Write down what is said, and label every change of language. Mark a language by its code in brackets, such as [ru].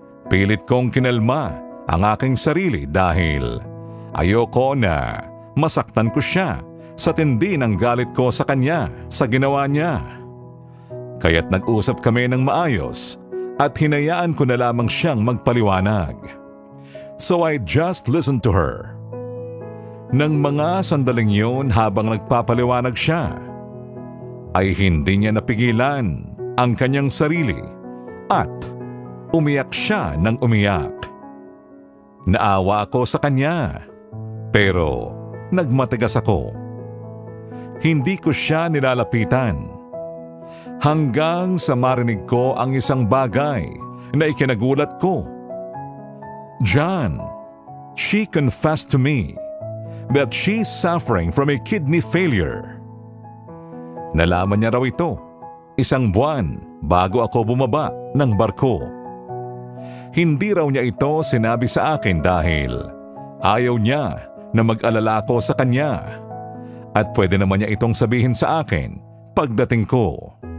[tl] Pilit kong kinalma ang aking sarili dahil ayoko na masaktan ko siya sa tindi ng galit ko sa kanya sa ginawa niya. Kaya't nag-usap kami ng maayos at hinayaan ko na lamang siyang magpaliwanag. [en] So I just listened to her. [tl] Nang mga sandaling yun habang nagpapaliwanag siya, ay hindi niya napigilan ang kanyang sarili at umiyak siya ng umiyak. Naawa ako sa kanya, pero nagmatigas ako. Hindi ko siya nilalapitan. Hanggang sa marinig ko ang isang bagay na ikinagulat ko. [en] John, she confessed to me that she's suffering from a kidney failure. [tl] Nalaman niya raw ito 1 buwan bago ako bumaba ng barko. Hindi raw niya ito sinabi sa akin dahil ayaw niya na mag-alala ko sa kanya at pwede naman niya itong sabihin sa akin pagdating ko.